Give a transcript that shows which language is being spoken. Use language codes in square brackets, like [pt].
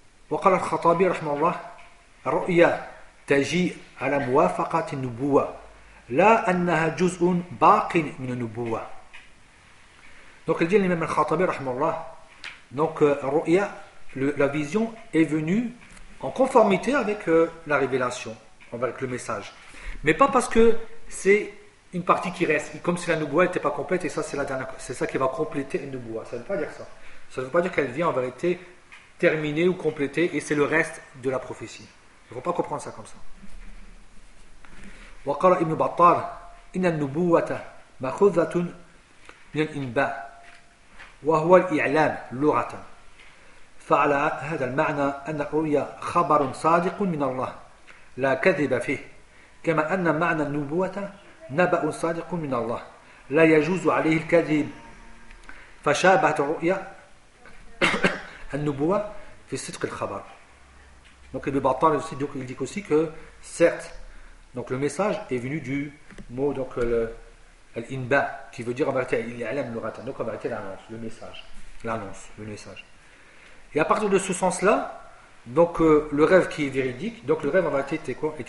[ar] وقال الخطابي رحمه الله الرؤيا تجيء على موافقة النبوة لا أنها جزء باق من النبوة. [fr] Donc il dit l'imam al-Khatabi رحمه الله, donc الرؤيا, la vision est venue en conformité avec la révélation, avec le message, mais pas parce que c'est une partie qui reste, comme si la nubuwa n'était pas complète et ça c'est la dernière, c'est ça qui va compléter une nubuwa. Ça ne veut pas dire ça. Ça ne veut pas dire qu'elle vient en vérité terminé ou complété, et c'est le reste de la prophétie. Il ne faut pas comprendre ça comme ça. [ar] وقال ابن بطال إن النبوة مأخوذة من الإنباء وهو الإعلام لغة فعلى هذا المعنى أن الرؤيا خبر صادق من الله لا كذب فيه كما أن معنى النبوة نبأ صادق من الله لا يجوز عليه الكذب فشابهت الرؤيا النبوة في صدق الخبر. [fr] Donc Ibn Battal il dit aussi que certes donc le message est venu du mot donc l'inba qui veut dire en vérité l'ilam le ratan donc en vérité l'annonce le message l'annonce le message. Et à partir de ce sens-là, donc le rêve qui est véridique, donc le rêve en réalité était quoi ?